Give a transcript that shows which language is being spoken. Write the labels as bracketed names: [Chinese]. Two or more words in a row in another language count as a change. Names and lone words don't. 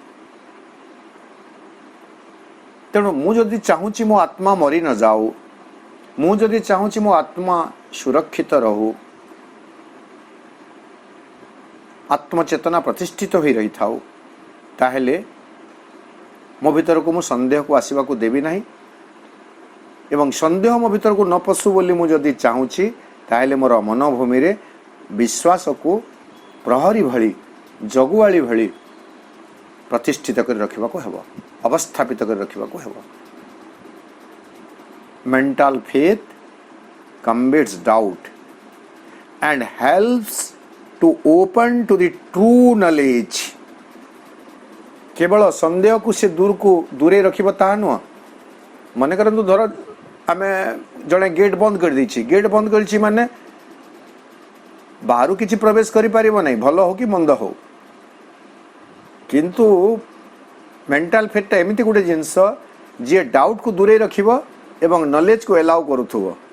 [Odia] ତେଣୁ ମୁଁ ଯଦି ଚାହୁଁଛି ମୋ ଆତ୍ମା ମରି ନ ଯାଉ, ମୁଁ ଯଦି ଚାହୁଁଛି ମୋ ଆତ୍ମା ସୁରକ୍ଷିତ ରହୁ, ଆତ୍ମଚେତନା ପ୍ରତିଷ୍ଠିତ ହୋଇ ରହିଥାଉ, ତାହେଲେ ମୋ ଭିତରକୁ ମୁଁ ସନ୍ଦେହକୁ ଆସିବାକୁ ଦେବି ନାହିଁ। ଏବଂ ସନ୍ଦେହ ମୋ ଭିତରକୁ ନ ପଶୁ ବୋଲି ମୁଁ ଯଦି ଚାହୁଁଛି, ତାହେଲେ ମୋର ମନୋଭୂମିରେ ବିଶ୍ୱାସକୁ ପ୍ରହରୀ ଭଳି, ଜଗୁଆଳି ଭଳି ପ୍ରତିଷ୍ଠିତ କରି ରଖିବାକୁ ହେବ, ଅବସ୍ଥାପିତ କରି ରଖିବାକୁ ହେବ। [English] Mental faith combats doubt and helps to open to the true knowledge. [Odia] କେବଳ ସନ୍ଦେହକୁ ସେ ଦୂରେଇ ରଖିବ ତାହା ନୁହଁ। ମନେ କରନ୍ତୁ, ଧର ଆମେ ଜଣେ ଗେଟ୍ ବନ୍ଦ କରିଦେଇଛି। ଗେଟ୍ ବନ୍ଦ କରିଛି ମାନେ ବାହାରୁ କିଛି ପ୍ରବେଶ କରିପାରିବ ନାହିଁ, ଭଲ ହଉ କି ମନ୍ଦ ହଉ। କିନ୍ତୁ [English] mental faithଟା [Odia] ଏମିତି ଗୋଟେ ଜିନିଷ ଯିଏ ଡାଉଟକୁ ଦୂରେଇ ରଖିବ ଏବଂ [English] knowledgeକୁ allow [Odia] କରୁଥିବ।